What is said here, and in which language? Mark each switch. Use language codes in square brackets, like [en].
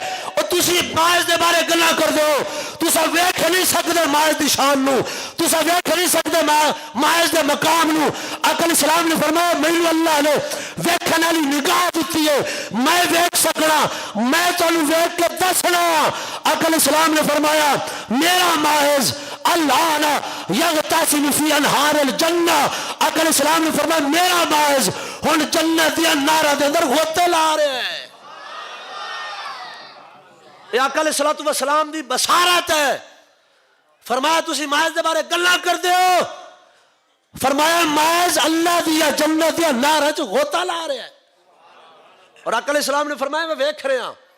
[pa] اور تسی معاذ دے بارے گلاں کر دو, تسا ویکھ نہیں سکدے معاذ دی شان نو, تسا ویکھ نہیں سکدے معاذ دے مقام نو. آقا علیہ السلام نے فرمایا مینوں اللہ نے ویکھن والی نگاہ دتی ہے, میں ویکھ سکنا, میں تانوں ویکھ کے دسنا. آقا علیہ السلام نے فرمایا میرا معاذ [ar] الان یغتسل فی انہار الجنہ. [pa] آقا علیہ السلام نے فرمایا میرا معاذ ہن جنت دی انہاراں دے اندر غوطے لا رہا ہے. یہ آقا علیہ السلام دی بصارت ہے. فرمایا تسی معاذ دے بارے گلاں کردے ہو, فرمایا معاذ اللہ دی جنت دی انہاراں وچ غوطہ لا رہا ہے. اور آقا علیہ السلام نے فرمایا میں ویکھ رہا.